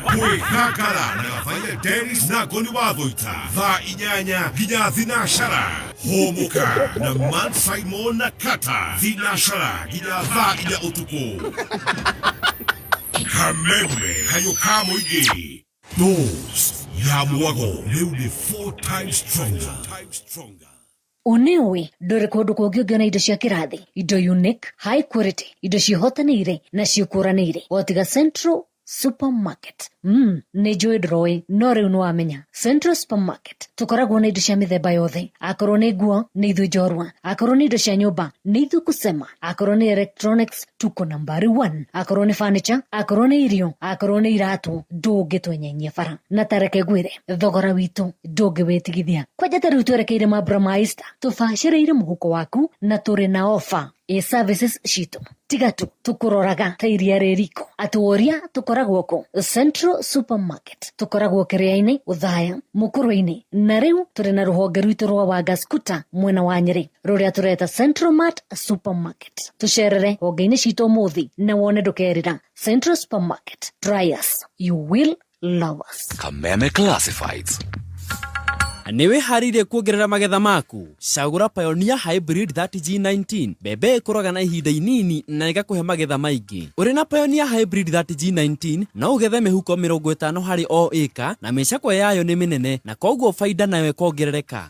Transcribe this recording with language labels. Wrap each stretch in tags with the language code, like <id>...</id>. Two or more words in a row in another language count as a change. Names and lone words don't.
<ki>Kwĩgangara na Gabaile Dennis na Ngoni wa Thũita thaa 8 nginya thinacara. Homoka na Man Simon na Kata thinacara nginya thaa 4 utuku. Kameme Kayũ ka Mũingĩ. Dose ya mwago rĩu nĩ 4</ki> <en>times stronger.</en> <ki>Unewe ndore kũndũ kũngĩ ũngĩona indo cia kĩrathi, indo unique,</ki> <en>high quality,</en> <ki>indo cihotanĩire na ciũkũranĩire o tiga Central Supermarket. Nĩ njũĩ ndroĩ no rĩu nĩwamenya. Central Supermarket tũkoragwo na indo cia mĩthemba yothe. Akorwo nĩ nguo nĩ ithuĩ Njorua, akorwo nĩ indo cia nyũmba nĩ ithuĩ Kusema, akorwo nĩ electronics tuko nambari 1, akorwo nĩ furniture, akorwo nĩ irio, akorwo nĩ iratu, ndũngĩtwenyenyia bara. Na tareke ngwĩre thogora witũ ndũngĩwĩtigithia. Kwanja ta rĩu twerekeire mambura ma Easter, tũbacĩrĩire mũhuko waku na tũrĩ na</ki> <en>offer services</en> <ki>citũ. Tiga tu tũkũroraga ta iria rĩriko. Atũoria tũkoragwo kũ? Central Supermarket tũkoragwo Kĩrĩa-inĩ, Uthaya, Mũkũrũ-inĩ, na rĩu tũrĩ na rũhonge rwitũ rwa Wangaskuta mwena wa Nyeri rũrĩa tũreta Central Mart Supermarket. Tũcerere honge-inĩ citũ ũmũthĩ na wone ndũkerĩra. Central Supermarket,</ki> <en>try us, you will love us.</en> <ki>Kameme Classifieds. Niwe harire kuongerera magetha maku. Cagũra Pioneer Hybrid 30G19. Mbembe ĩkũraga na ihinda inini na ĩgakũhe magetha maingĩ. Ũrĩ na Pioneer Hybrid 30G19 no ũgethe mĩhuko 50 harĩ o ĩka na mĩcakwe yayo nĩ mĩnene na koguo faida nayo ĩkongerereka.</ki>